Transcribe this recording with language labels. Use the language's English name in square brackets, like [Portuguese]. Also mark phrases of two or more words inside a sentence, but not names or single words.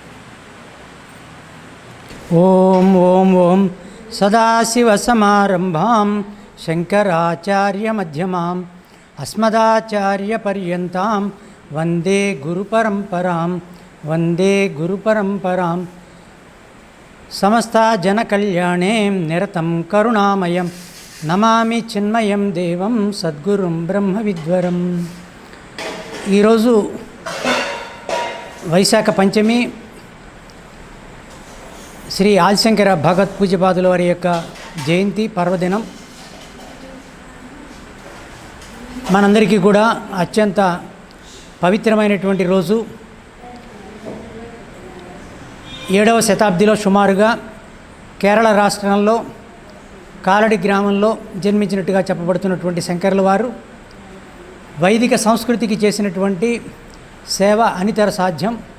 [Sanskrit] ॐ ॐ ॐ सदाशिवसमारम्भां शङ्कराचार्यमध्यमाम् अस्मदाचार्यपर्यन्तां वन्दे गुरुपरम्परां समस्ता जनकल्याणे निरतं करुणामयं नमामि चिन्मयं देवं सद्गुरुं ब्रह्मविद्वरं ఈరోజు [Telugu] వైశాఖ పంచమి శ్రీ ఆదిశంకర భగవత్ పూజ్యపాదుల వారి యొక్క జయంతి పర్వదినం మనందరికీ కూడా అత్యంత పవిత్రమైనటువంటి రోజు 7వ శతాబ్దిలో సుమారుగా కేరళ రాష్ట్రంలో కాలడి గ్రామంలో జన్మించినట్టుగా చెప్పబడుతున్నటువంటి శంకరుల వారు వైదిక సంస్కృతికి చేసినటువంటి సేవ అనితర సాధ్యం.